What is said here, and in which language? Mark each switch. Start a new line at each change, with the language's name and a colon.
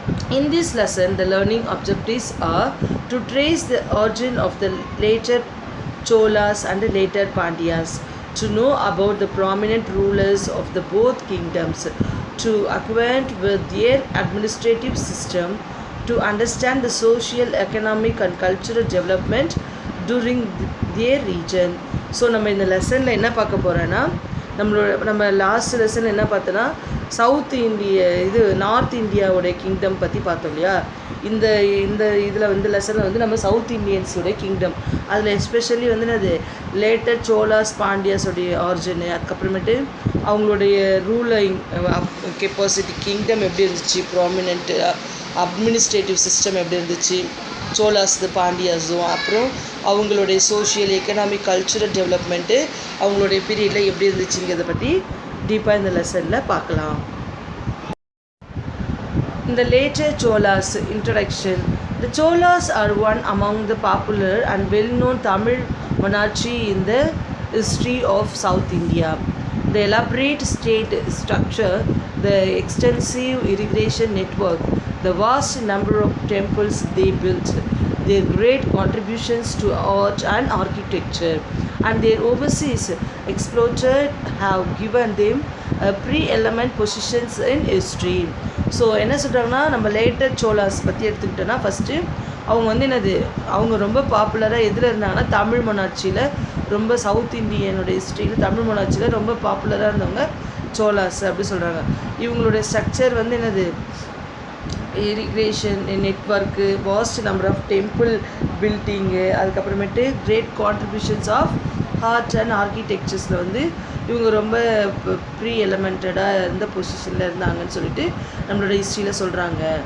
English: In this lesson, the learning objectives are to trace the origin of the later Cholas and the later Pandyas, to know about the prominent rulers of the both kingdoms, to acquaint with their administrative system, to understand the social, economic and cultural development during their region.
Tamil: So நம்ம இந்த லெசனில் என்ன பார்க்க போகிறோன்னா நம்ம last lesson என்ன பார்த்தோன்னா south north இந்தியாவோடைய kingdom பற்றி பார்த்தோம் இல்லையா. இந்த இதில் லெசனில் நம்ம சவுத் இண்டியன்ஸோடைய கிங்டம், அதில் எஸ்பெஷலி அது லேட்டர் சோலாஸ் பாண்டியாஸோடைய ஆரிஜினு, அதுக்கப்புறமேட்டு அவங்களுடைய ரூலிங் கெப்பாசிட்டி, கிங்டம் எப்படி இருந்துச்சு, ப்ராமினென்ட்டு அட்மினிஸ்ட்ரேட்டிவ் சிஸ்டம் எப்படி இருந்துச்சு சோலாஸ் பாண்டியாஸும், அப்புறம் அவங்களுடைய சோஷியல், எக்கனாமிக், கல்ச்சுரல் டெவலப்மெண்ட்டு அவங்களுடைய பீரியடில் எப்படி இருந்துச்சுங்கிறத பற்றி டீப்பாக இந்த லெசனில் பார்க்கலாம்.
English: The later Cholas. Introduction. The Cholas are one among the popular and well-known Tamil monarchy in the history of South India. The elaborate state structure, the extensive irrigation network, the vast number of temples they built, their great contributions to art and architecture, and their overseas exploited have given them pre-eminent positions in history.
Tamil: So என்ன சொல்கிறாங்கன்னா, நம்ம later Cholas பற்றி எடுத்துக்கிட்டோன்னா, first அவங்க அவங்க ரொம்ப பாப்புலராக எதில் இருந்தாங்கன்னா, தமிழ் மொனாட்சியில் ரொம்ப சவுத் இண்டியனுடைய ஹிஸ்ட்ரியில் தமிழ் மொனாட்சியில் ரொம்ப பாப்புலராக இருந்தவங்க சோலாஸ் அப்படி சொல்கிறாங்க. இவங்களுடைய structure irrigation network, vast number of temple building, அதுக்கப்புறமேட்டு great contributions of art and ஆர்கிடெக்சர்ஸில் இவங்க ரொம்ப ப்ரீ எலிமெண்டடாக இருந்த பொசிஷனில் இருந்தாங்கன்னு சொல்லிட்டு நம்மளோட ஹிஸ்ட்ரியில் சொல்கிறாங்க.